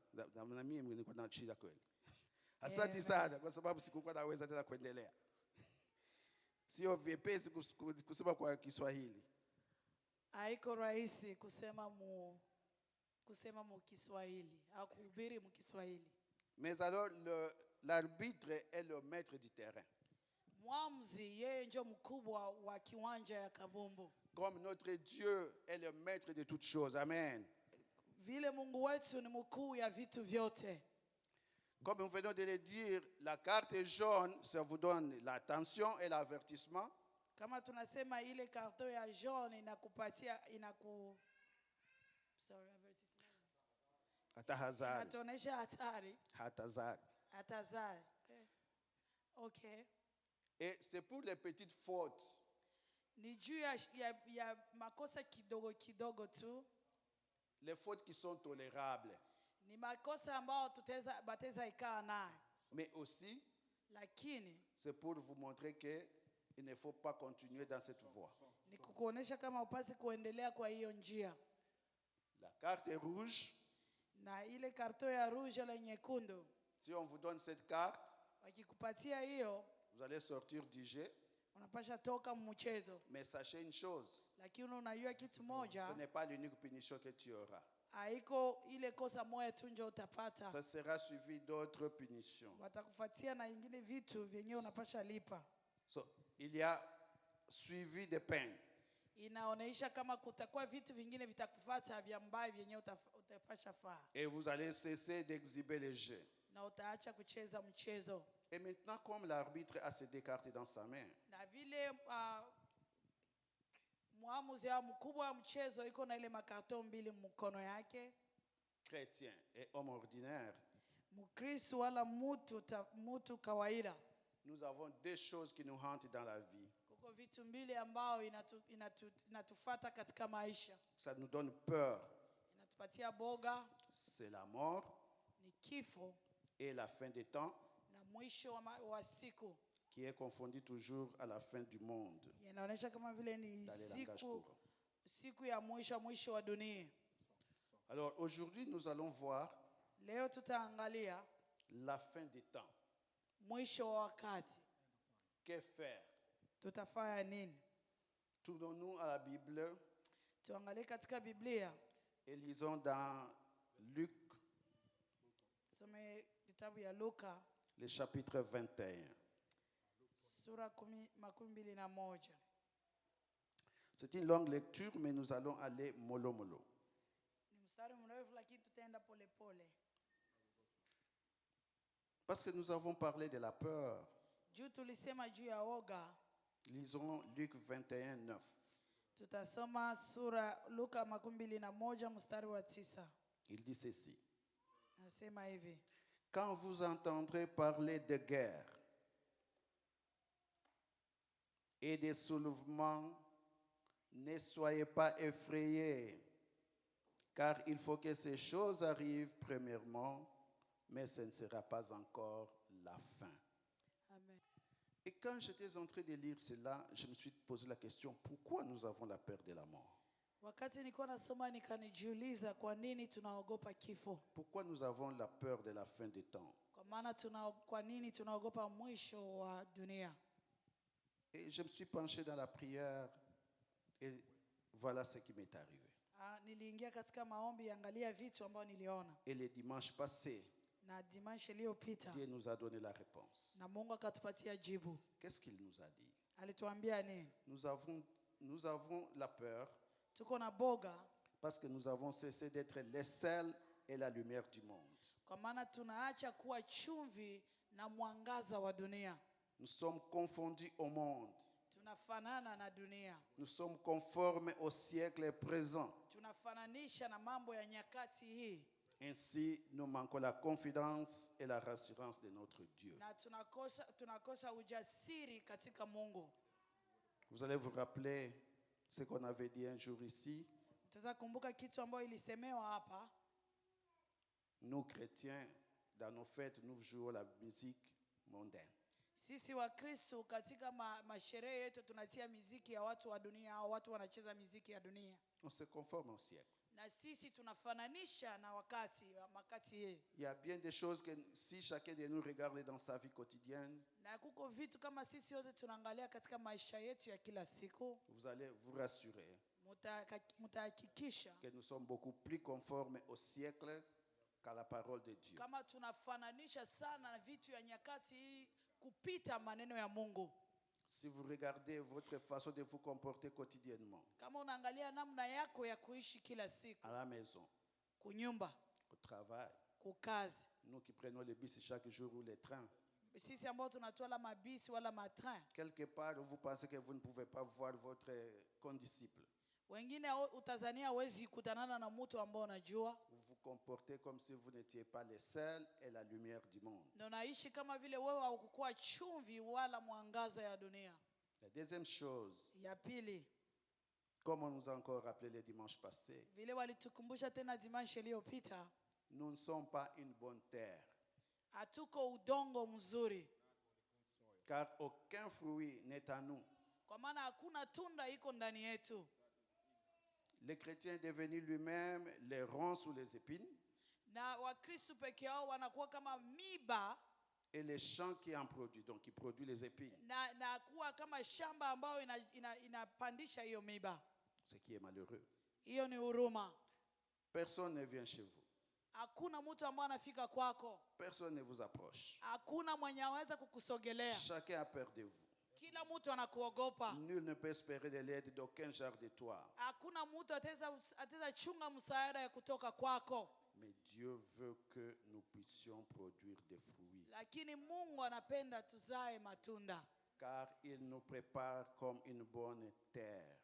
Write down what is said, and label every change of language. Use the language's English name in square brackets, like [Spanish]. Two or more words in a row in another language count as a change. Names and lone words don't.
[Swahili] Na mimi nilikuwa na shida kweli. Asante sana kwa sababu sikukuwa naweza tena kuendelea. Sio vyepesi kusema kwa Kiswahili. Haiko rahisi kusema mu Kiswahili au kuhubiri mu Kiswahili. [French] Mais alors l'arbitre est le maître du terrain. [Swahili] Mwamuzi yeye ndio mkubwa wa kiwanja ya kabumbu. [French] Comme notre Dieu est le maître de toutes choses. Amen. [Swahili] Vile Mungu wetu ni mkuu ya vitu vyote. [French] Comme nous venons de le dire, la carte jaune, ça vous donne l'attention et l'avertissement. [Swahili] Kama tunasema ile karto ya jaune inakupatia avertissement. Hatahazari. Inatuonesha hatari. Hatahazari. Hatahazari. Okay. [French] Et c'est pour les petites fautes. [Swahili] Ni juu ya makosa kidogo kidogo tu. [French] Les fautes qui sont tolérables. [Swahili] Ni makosa ambao bateza ikaa nayo. [French] Mais aussi, [Swahili] lakini [French] c'est pour vous montrer que il ne faut pas continuer dans cette voie. [Swahili] Ni kukuonesha kama upasi kuendelea kwa hiyo njia. [French] La carte est rouge. [Swahili] Na ile karto ya rouge la nyekundu. [French] Si on vous donne cette carte, [Swahili] wakikupatia hiyo, [French] vous allez sortir du jeu. [Swahili] Unapasha toka mchezo. [French] Mais sachez une chose. [Swahili] Lakini unajua kitu moja. [French] Ce n'est pas l'unique punition que tu auras. [Swahili] Haiko ile kosa moja tu ndio utapata. [French] Ça sera suivi d'autres punitions. [Swahili] Watakufuatia na nyingine vitu vyenyewe unapasha lipa. [French] So, il y a suivi de peine. [Swahili] Inaonesha kama kutakuwa vitu vingine vitakufuata vya mbaya vyenyewe utapasha faa. [French] Et vous allez cesser d'exhiber les jeux. [Swahili] Na utaacha kucheza mchezo. [French] Et maintenant, comme l'arbitre a ses deux cartes dans sa main. [Swahili] Na vile mwamuzi au mkubwa wa mchezo iko na ile makarto mbili mkono yake. [French] Chrétien et homme ordinaire. [Swahili] Mkristo wala mtu kawaida. [French] Nous avons deux choses qui nous hantent dans la vie. [Swahili] Kuko vitu mbili ambao inatufuata katika maisha. [French] Ça nous donne peur. [Swahili] Inatupatia boga. [French] C'est la mort. [Swahili] Ni kifo. [French] Et la fin des temps. [Swahili] Na mwisho wa siku. [French] Qui est confondu toujours à la fin du monde. [Swahili] Inaonyesha kama vile ni siku ya mwisho wa dunia. [French] Alors aujourd'hui nous allons voir [Swahili] leo tutaangalia [French] la fin des temps. [Swahili] Mwisho wa wakati. [French] Que faire? [Swahili] Tutafanya nini? [French] Tournons-nous à la Bible. [Swahili] Tuangalie katika Biblia. [French] Et lisons dans Luc. [Swahili] Some kitabu ya Luka. [French] Le chapitre 21. [Swahili] Sura 21. [French] C'est une longue lecture, mais nous allons aller mollo mollo. [Swahili] Ni mstari mrefu lakini tutaenda pole pole. [French] Parce que nous avons parlé de la peur. [Swahili] Juu tulisema juu ya woga. [French] Lisons Luc 21:9. [Swahili] Tutasoma sura Luka 21 mstari wa 9. [French] Il dit ceci. [Swahili] Nasema hivi. [French] Quand vous entendrez parler de guerre et des soulèvements, ne soyez pas effrayés, car il faut que ces choses arrivent premièrement, mais ce ne sera pas encore la fin. Amen. Et quand j'étais en train de lire cela, je me suis posé la question, pourquoi nous avons la peur de la mort? [Swahili] Wakati nilikuwa nasoma nikanijiuliza kwa nini tunaogopa kifo? [French] Pourquoi nous avons la peur de la fin des temps? [Swahili] Kwa maana kwa nini tunaogopa mwisho wa dunia? [French] Et je me suis penché dans la prière et voilà ce qui m'est arrivé. [Swahili] Niliingia katika maombi angalia vitu ambao niliona. [French] Et le dimanche passé, [Swahili] Na dimanche iliyopita [French] Dieu nous a donné la réponse. [Swahili] na Mungu akatupatia jibu. [French] Qu'est-ce qu'il nous a dit? [Swahili] Alituambia nini? [French] Nous avons la peur [Swahili] Tuko na boga [French] parce que nous avons cessé d'être les sels et la lumière du monde. [Swahili] kwa maana tunaacha kuwa chumvi na mwangaza wa dunia. [French] Nous sommes confondus au monde. [Swahili] Tunafanana na dunia. [French] Nous sommes conformes au siècle présent. [Swahili] Tunafananisha na mambo ya nyakati hii. [French] Ainsi, nous manquons la confidence et la rassurance de notre Dieu. [Swahili] Na tunakosa ujasiri katika Mungu. [French] Vous allez vous rappeler ce qu'on avait dit un jour ici. [Swahili] Mtaweza kumbuka kitu ambayo ilisemewa hapa. [French] Nous chrétiens, dans nos fêtes, nous jouons la musique mondaine. [Swahili] Sisi wa Kristo katika masherehe yetu tunatia muziki ya watu wa dunia au watu wanacheza muziki ya dunia. [French] On se conforme au siècle. [Swahili] Na sisi tunafananisha na wakati hii. [French] Il y a bien des choses que si chacun de nous regarde dans sa vie quotidienne, [Swahili] Na kuko vitu kama sisi wote tunaangalia katika maisha yetu ya kila siku. [French] vous allez vous rassurer [Swahili] Mutahakikisha [French] que nous sommes beaucoup plus conformes au siècle qu'à la parole de Dieu. [Swahili] kama tunafananisha sana na vitu ya nyakati hii kupita maneno ya Mungu. [French] Si vous regardez votre façon de vous comporter quotidiennement, [Swahili] Kama unaangalia namna yako ya kuishi kila siku, [French] à la maison, [Swahili] kunyumba, [French] au travail, [Swahili] kukazi, [French] nous qui prenons le bus chaque jour ou les trains, [Swahili] sisi ambao tunatoa mabisi wala matrain, [French] quelque part vous pensez que vous ne pouvez pas voir votre condisciple. [Swahili] wengine utazania hawezi kutanana na mtu ambao unajua. [French] Vous vous comportez comme si vous n'étiez pas les sels et la lumière du monde. [Swahili] Ndio naishi kama vile wewe haukuwa chumvi wala mwangaza ya dunia. [French] La deuxième chose, [Swahili] Ya pili, [French] comme on nous a encore rappelé les dimanches passés, [Swahili] vile walitukumbusha tena dimanche iliyopita, [French] nous ne sommes pas une bonne terre. [Swahili] hatuko udongo mzuri. [French] Car aucun fruit n'est à nous. [Swahili] Kwa maana hakuna tunda iko ndani yetu. [French] Le chrétien est devenu lui-même les ronces ou les épines. [Swahili] Na Wakristo peke yao wanakuwa kama miba [French] Et les champs qui en produisent, donc qui produit les épines. [Swahili] na kuwa kama shamba ambayo inapandisha hiyo miba. [French] Ce qui est malheureux. [Swahili] Hiyo ni huruma. [French] Personne ne vient chez vous. [Swahili] Hakuna mtu ambaye anafika kwako. [French] Personne ne vous approche. [Swahili] Hakuna mwenye anaweza kukusogelea. [French] Chacun a peur de vous. [Swahili] Kila mtu anakuogopa. [French] Nul ne peut espérer de l'aide d'aucun genre de toi. [Swahili] Hakuna mtu ataweza chunga msaada ya kutoka kwako. [French] Mais Dieu veut que nous puissions produire des fruits. [Swahili] Lakini Mungu anapenda tuzae matunda. [French] Car il nous prépare comme une bonne terre.